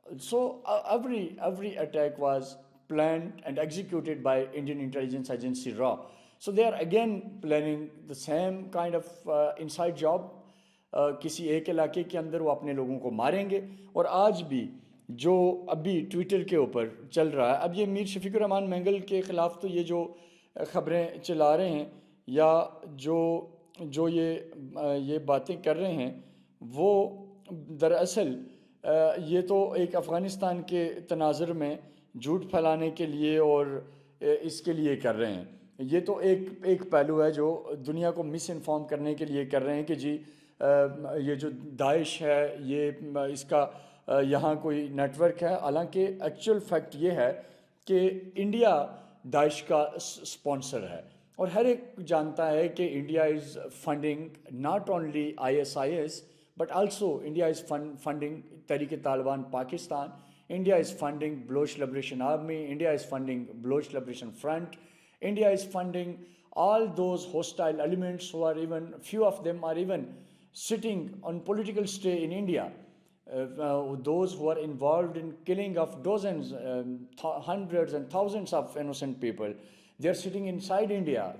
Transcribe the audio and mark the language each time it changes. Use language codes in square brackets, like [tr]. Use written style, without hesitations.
[en] So every attack was planned and executed by Indian intelligence agency RAW. So they are again planning the same kind of inside job. [ur] کسی ایک علاقے کے اندر وہ اپنے لوگوں کو ماریں گے. اور آج بھی جو ابھی ٹویٹر کے اوپر چل رہا ہے. اب یہ میر شفیق الرحمان مینگل کے خلاف تو یہ جو خبریں چلا رہے ہیں یا جو جو یہ باتیں کر رہے ہیں وہ دراصل یہ تو ایک افغانستان کے تناظر میں جھوٹ پھیلانے کے لیے اور اس کے لیے کر رہے ہیں. یہ تو ایک پہلو ہے جو دنیا کو مس انفارم کرنے کے لیے کر رہے ہیں کہ جی یہ جو داعش ہے یہ اس کا یہاں کوئی نیٹ ورک ہے. حالانکہ ایکچوئل فیکٹ یہ ہے کہ انڈیا داعش کا سپانسر ہے اور ہر ایک جانتا ہے کہ [en] India is funding not only ISIS but also India is funding Tehreek-e-Taliban Pakistan. India is funding Baloch Liberation Army. India is funding Baloch Liberation Front. India is funding all those hostile elements who are even, few of them are even sitting on political stay in India. Those who are involved in killing of dozens, hundreds and thousands of innocent people, they are sitting inside India.